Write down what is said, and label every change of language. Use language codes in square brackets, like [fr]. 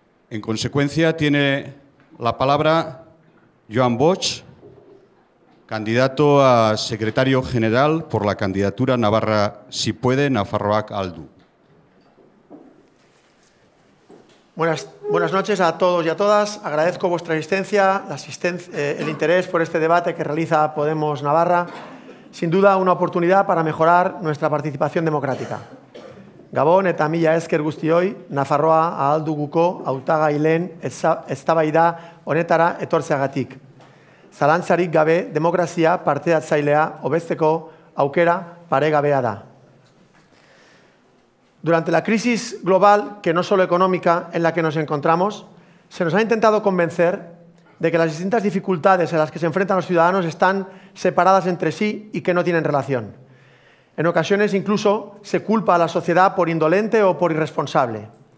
[es] En consecuencia, tiene la palabra Joan Bosch, candidato a secretario general por la candidatura Navarra Si Puede, Nafarroak Aldu. Buenas noches a todos y a todas. Agradezco vuestra asistencia, el interés por este debate que realiza Podemos Navarra. Sin duda, una oportunidad para mejorar nuestra participación democrática. [eu] Gabon eta mila esker guztioi, Nafarroa ahal duguko hautagai lehen eztabaida honetara etortzeagatik. Zalantzarik gabe, demokrazia parte-hartzailea hobetzeko aukera paregabea da. [es] Durante la crisis global, que no solo económica, en la que nos encontramos, se nos ha intentado convencer de que las distintas dificultades a las que se enfrentan los ciudadanos están separadas entre sí y que no tienen relación. En ocasiones incluso se culpa a la sociedad por indolente o por irresponsable.